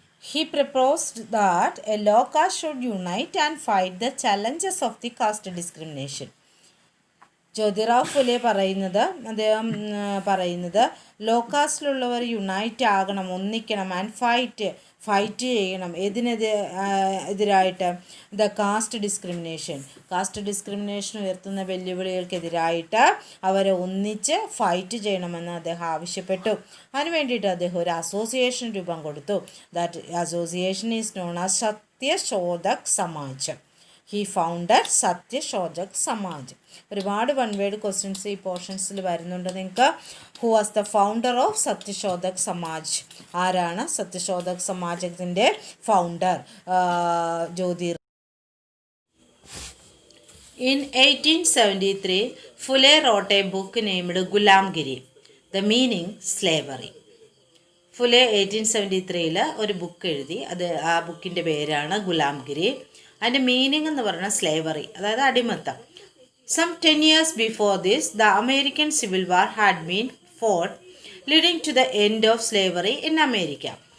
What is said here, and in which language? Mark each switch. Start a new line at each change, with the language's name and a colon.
English: He proposed that a law caste should unite and fight the challenges of the caste discrimination.
Malayalam: Jyotirao Phule അദ്ദേഹം പറയുന്നത് law കാസ്റ്റിലുള്ളവർ unite ആകണം, ഒന്നിക്കണം, and fight ചെയ്യണം. എതിരായിട്ട് the caste discrimination ഉയർത്തുന്ന വെല്ലുവിളികൾക്കെതിരായിട്ട് അവരെ ഒന്നിച്ച് ഫൈറ്റ് ചെയ്യണമെന്ന് അദ്ദേഹം ആവശ്യപ്പെട്ടു. അതിന് വേണ്ടിയിട്ട് അദ്ദേഹം ഒരു അസോസിയേഷൻ രൂപം കൊടുത്തു.
English: That association is known as Satyashodhak Samaj. He founded Satyashodhak Samaj.
Malayalam: ഒരുപാട് വൺ വേർഡ് ക്വസ്റ്റ്യൻസ് ഈ പോർഷൻസിൽ വരുന്നുണ്ട് നിങ്ങൾക്ക്.
English: Who was the founder of Satyashodhak Samaj?
Malayalam: ആരാണ് Satyashodhak സമാജത്തിൻ്റെ founder? Jyothir.
English: In 1873, Phule wrote a book named Gulamgiri, The Meaning Slavery.
Malayalam: Phule 1873 ഒരു ബുക്ക് എഴുതി. ആ ബുക്കിൻ്റെ പേരാണ് ഗുലാംഗിരി. അതിൻ്റെ മീനിങ് എന്ന് പറയുന്നത് സ്ലേവറി, അതായത് അടിമത്തം.
English: Some 10 years before this, the American Civil War had been fought, leading to the end of slavery in America.